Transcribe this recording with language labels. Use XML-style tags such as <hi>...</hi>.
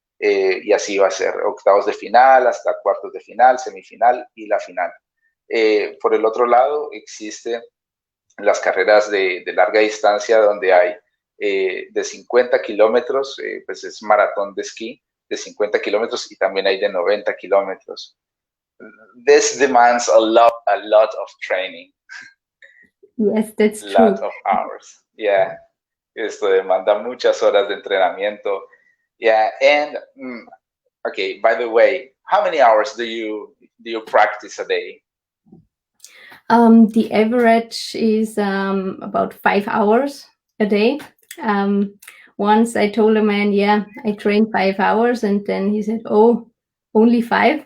<es>Y así va a ser, octavos de final, hasta cuartos de final, semifinal y la final. Por el otro lado, existen las carreras de larga distancia donde hay de 50 kilómetros, pues es maratón de esquí, de 50 kilómetros y también hay de 90 kilómetros.</es> <en>This demands a lot of training. Yes, that's A true. lot of hours. Yeah.</en> <es>Esto demanda muchas horas de entrenamiento.</es> <en>Yeah. And okay, by the way, how many hours do you practice a day? The average is about 5 hours a day. Once I told a man, yeah, I train 5 hours, and then he said, oh, only 5?</en>